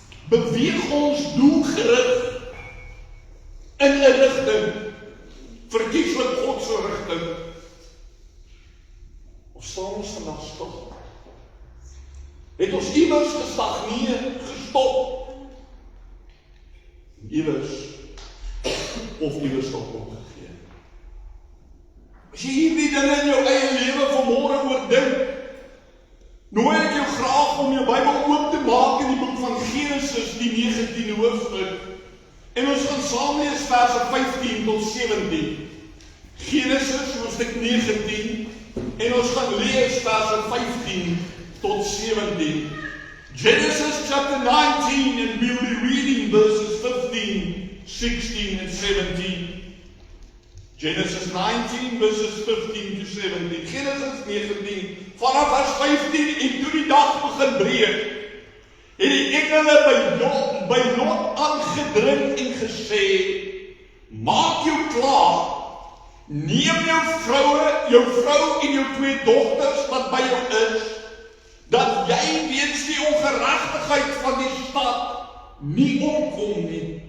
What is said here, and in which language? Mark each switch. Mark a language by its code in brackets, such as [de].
[af] Beweeg ons doelgerig in 'n rigting, verkieslik God se rigting. Of staan ons vandag stil? Het ons iewers gestagneer, gestop? Iewers, of iewers tot opgegee? As jy hierdie dinge in jou eie lewe vanmôre oordink, nooi ek jou graag om jou Bybel oop te maak in die boek van Genesis, die 19de hoofstuk. En ons gaan saam lees verse 15 tot 17. Genesis hoofstuk 19. En ons gaan lees verse 15 tot 17. [en] Genesis chapter 19, and we'll be reading verses 15, 16 and 17. Genesis 19 verses 15 to 17. [af] Genesis 19 vanaf vers 15 en toe die dag begin breek, het die engele by Lot aangedring en gesê, maak jou klaar, neem jou vrou en jou 2 dogters wat by jou is, dat jy weens die ongeregtigheid van die stad nie omkom nie.